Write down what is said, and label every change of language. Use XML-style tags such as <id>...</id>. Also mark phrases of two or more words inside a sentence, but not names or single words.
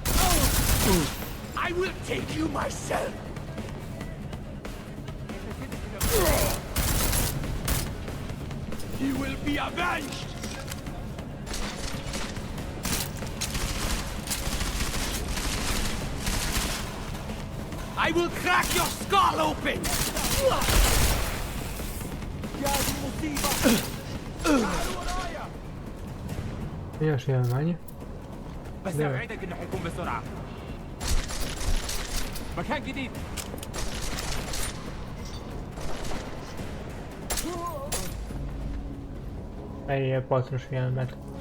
<en>I will take you myself. You will be avenged. I will crack your skull open.</en> <bs>Još jedan manje.</bs> <ar>بس اوعدك انه حيكون بسرعه. مكان جديد.</ar> <bs>Ej, je potrošio jedan metak.</bs>